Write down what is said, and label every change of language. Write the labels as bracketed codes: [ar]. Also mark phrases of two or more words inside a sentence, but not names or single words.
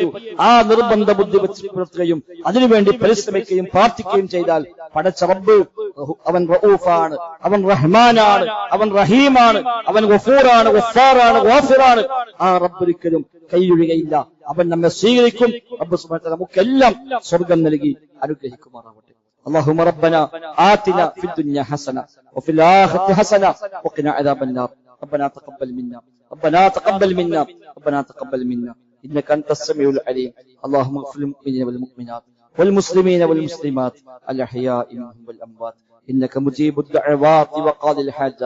[ml] ആ നിർബന്ധ ബുദ്ധി വെച്ച് പുലർത്തുകയും അതിനുവേണ്ടി പരിശ്രമിക്കുകയും പ്രാർത്ഥിക്കുകയും ചെയ്താൽ പടച്ച റബ്ബ് അവൻ റഊഫാണ്, അവൻ റഹ്മാനാണ്, അവൻ റഹീമാണ്, അവൻ ഗഫൂറാണ്, ഗഫാറാണ്, ഗാഫിറാണ്. ആ റബ്ബ് ഒരിക്കലും കൈയൊഴികയില്ല. അവൻ നമ്മെ സ്വീകരിക്കും. റബ്ബ് [ar] سبحانه و تعالى [ml] നമുക്കെല്ലാം സ്വർഗം നൽകി അനുഗ്രഹിക്കുമാറാവട്ടെ. [ar] اللهم ربنا آتنا في الدنيا حسنة وفي الآخرة حسنة وقنا عذاب النار. ربنا تقبل منا، ربنا تقبل منا، ربنا تقبل منا إنك أنت السميع العليم. اللهم اغفر للمؤمنين والمؤمنات والمسلمين والمسلمات الأحياء منهم والأموات إنك مجيب الدعوات وقاضي الحاجات.